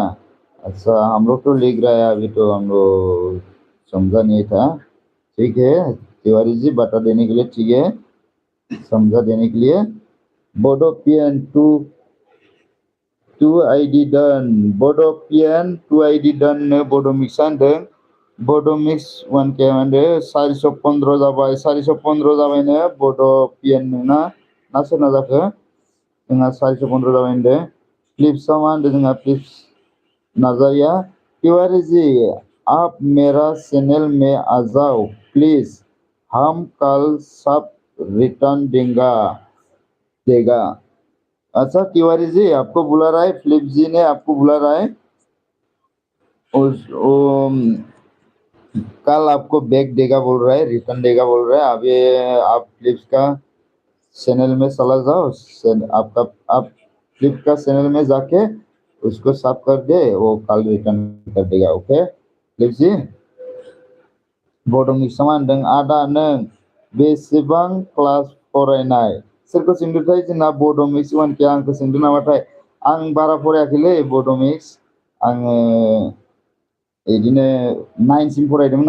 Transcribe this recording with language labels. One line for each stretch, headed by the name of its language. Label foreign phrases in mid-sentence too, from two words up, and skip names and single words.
Hindi: अच्छा हम लोग तो लिख रहा है, अभी तो हम लोग समझा नहीं था। ठीक है तिवारी जी, बता देने के लिए, ठीक है, समझा देने के लिए।
English: Bodo Pian two ID done, Bodo Pian two ID done
Bodo: नो बोडो मिक्स होनदों। बोडो मिक्स 1K होनदों 415 जाबाय, 415 जाबायनो बोडो पियन नोंना ना सोरना जाखो? जोंहा 415 जाबाय होनदों। फ्लिप्सआ मा होनदों जोंहा?
Hindi: फ्लिप्स नाजारिया तिवारी जी आप मेरा चैनल में आ जाओ प्लीज, हम कल सब रिटर्न देगा। अच्छा तिवारी जी आपको बुला रहा है, फिलिप जी ने आपको बुला रहा है। कल आपको बैग देगा बोल रहा है, रिटर्न देगा बोल रहा है। अभी आप फ्लिप्स का चैनल में चला जाओ, आप फ्लिप का चैनल में जाके उसको सब कर दे, वो कल रिटर्न कर देगा। ओके फ्लिप जी।
Bodo: बड' मिक्सआ मा होनदों आदा नों बेसेबां क्लास फरायनाय? सोरखौ सोंदोंथाय? जोंना बड' मिक्स 1K आंखौ सोंदों नामाथाय? आं बारा फरायाखैलै बड' मिक्स, आङो बिदिनो 9सिम फरायदोंमोन।